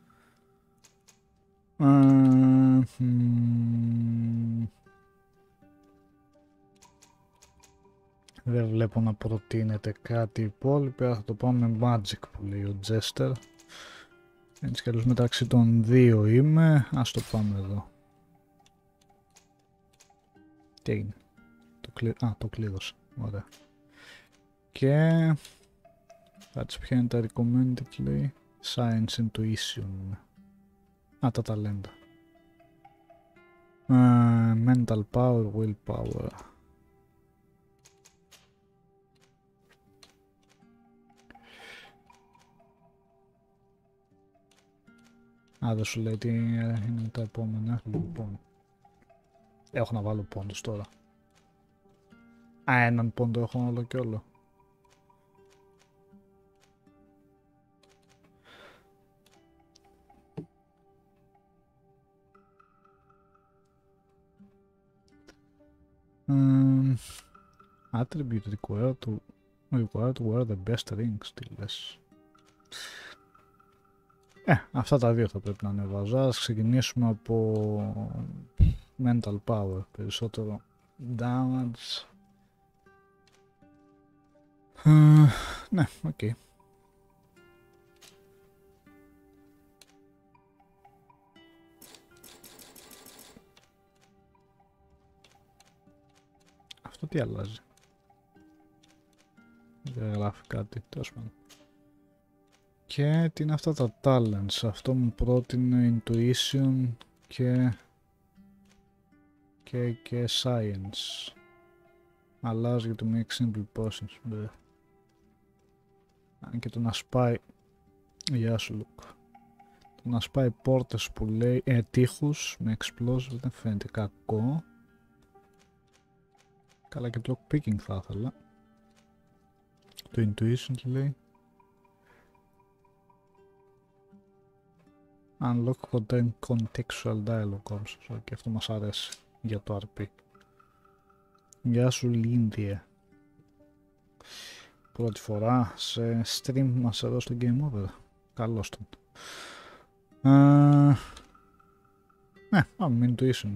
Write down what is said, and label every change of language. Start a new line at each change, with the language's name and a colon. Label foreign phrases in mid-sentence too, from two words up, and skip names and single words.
Greek: Δεν βλέπω να προτείνεται κάτι υπόλοιπο, θα το πάμε με magic που λέει ο Jester. Έτσι κι αλλιώς μεταξύ των δύο είμαι, ας το πάμε εδώ. Τι έγινε? Το κλείδωσα. Ωραία. Και... κάτσε, ποια είναι τα recommended, λέει.
English: Science Intuition.
Greek: Τα ταλέντα.
English: Mental Power, Willpower.
Greek: Δεν σου λέει τι είναι τα επόμενα. Λοιπόν, έχω να βάλω πόντους τώρα. Έναν πόντο έχω όλο και όλο.
English: Attribute required to wear the best rings.
Greek: Τι λες? Αυτά τα δύο θα πρέπει να ανεβάζω. Ας ξεκινήσουμε από
English: mental power.
Greek: Περισσότερο damage. Ναι, οκ. Αυτό τι αλλάζει? Δεν γράφει κάτι, τέλος πάντων. Και τι είναι αυτά τα talents? Αυτό μου πρότεινε intuition και science.
English: Allows you to make simple potions.
Greek: Αν και το να σπάει... Γεια σου, Λουκ. Το να σπάει πόρτες που λέει τείχους με explosive δεν φαίνεται κακό. Καλά, και το lockpicking θα ήθελα. Το intuition τι λέει?
English: Unlock contextual dialogue also.
Greek: Και αυτό μας αρέσει για το RP. Γεια σου, Λίνδια. Πρώτη φορά σε stream μας εδώ στο Game Over. Καλώς τον. Ναι, πάμε με intuition.